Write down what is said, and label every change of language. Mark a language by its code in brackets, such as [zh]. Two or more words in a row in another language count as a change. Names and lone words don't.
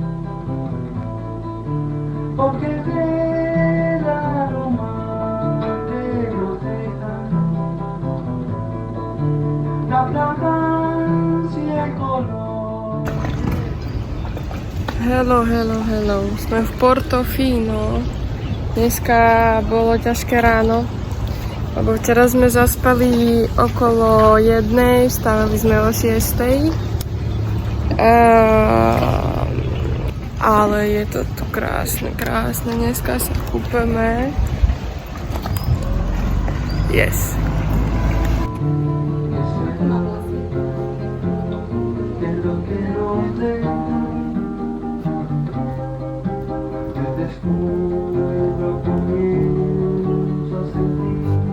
[es] Porque del aroma que nos dejan la fragancia, el color. [sk] Hello. Sme v Portofino. Dneska bolo ťažké ráno, lebo včera sme zaspali okolo 1:00, vstávali sme o 6:00. Ale je to tu krásne, krásne. Dneska sa kúpeme. Yes. [es] Que lo que nos deja, te descubro, comienzo a sentir.